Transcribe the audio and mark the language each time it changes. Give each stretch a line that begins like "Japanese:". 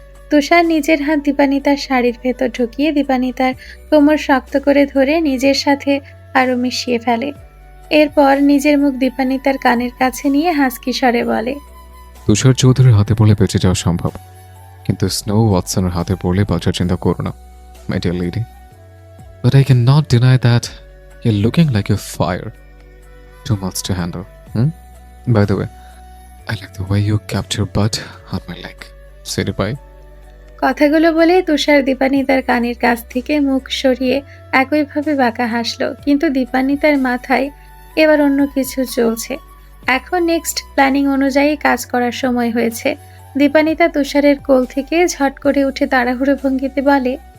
Bangla: তুষার নিজের হাত দীপান্বিতার শাড়ির ভেতর ঢুকিয়ে দীপান্বিতার কোমর শক্ত করে ধরে নিজের সাথে আরো মিশিয়ে ফেলে। এরপর নিজের মুখ দীপান্বিতার কানের কাছে নিয়ে হাসকি স্বরে বলে, তুষার চৌধুরীর হাতে পড়লে বেঁচে যাওয়া সম্ভব, কিন্তু স্নো ওয়াটসনের হাতে পড়লে বাঁচার চিন্তা করো না,
English: My dear lady. But I cannot deny that you're looking like a fire. Too much to handle. By the way, I like the way you kept your butt on my leg. City pie.
Bangla: কথাগুলো বলে তুষার দীপান্বিতার কানের কাছ থেকে মুখ সরিয়ে একইভাবে বাঁকা হাসলো, কিন্তু দীপান্বিতার মাথায় এবার অন্য কিছু চলছে। এখন নেক্সট প্ল্যানিং অনুযায়ী কাজ করার সময় হয়েছে। দীপান্বিতা তুষারের কোল থেকে ঝট করে উঠে তাড়াহুড়ো ভঙ্গিতে বলে,